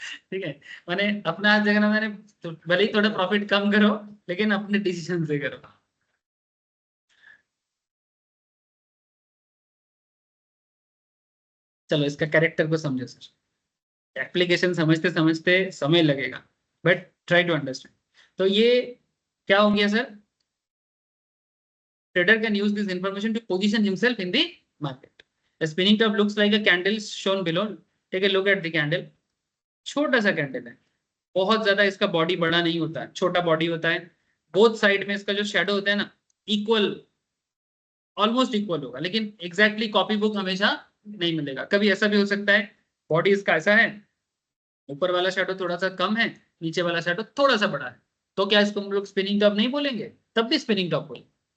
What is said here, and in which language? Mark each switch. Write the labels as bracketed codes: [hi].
[hi] ठीक है, माने अपना हाथ जगन्नाथ, मैंने तो भले ही थोड़ा प्रॉफिट कम करो लेकिन अपने डिसीजन से करो। चलो इसका कैरेक्टर को समझो सर, एप्लीकेशन समझते समझते समय लगेगा, [en] But try to understand. [hi] तो ये क्या हो गया sir, [en] trader can use this information to position himself in the market. The spinning top looks like a candle shown below. Take a look at the candle. [hi] छोटा सा candle है, बहुत ज्यादा इसका बॉडी बड़ा नहीं होता है, छोटा बॉडी होता है। बोथ साइड में इसका जो शेडो होता है ना, इक्वल, ऑलमोस्ट इक्वल होगा, लेकिन एग्जैक्टली कॉपी बुक हमेशा नहीं मिलेगा। कभी ऐसा भी हो सकता है बॉडी इसका ऐसा है, ऊपर वाला शेडो थोड़ा सा कम है, नीचे वाला शेडो थोड़ा सा बड़ा है, तो क्या इसको हम लोग स्पिनिंग टॉप नहीं बोलेंगे? तब भी स्पिनिंग टॉप बोलेंगे।